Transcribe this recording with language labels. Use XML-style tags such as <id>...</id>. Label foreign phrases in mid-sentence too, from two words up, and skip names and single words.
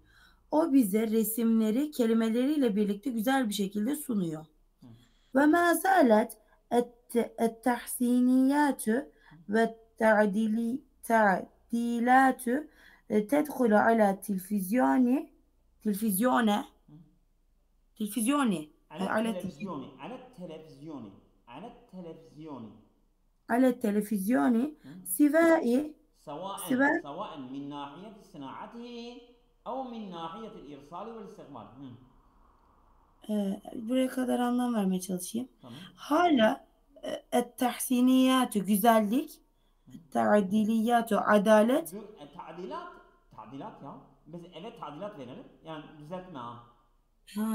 <tr>O bize resimleri kelimeleriyle birlikte güzel bir şekilde sunuyor.</tr> <ar>وما زالت التحسينات والتعديلات تدخل على التلفزيون التلفزيون على ala التلفزيون على التلفزيون على التلفزيون على التلفزيون سواء سواء سواء سواء من ناحية صناعته أو من ناحية الإرسال والاستقبال.</ar> <tr>buraya kadar anlam vermeye çalışayım. Tamam. Hala tahsiniyatü güzellik, ta'diliyatü adalet. Tadilat, tadilat ya. Biz evet tadilat verelim. Yani düzeltme ha. Ha.</tr>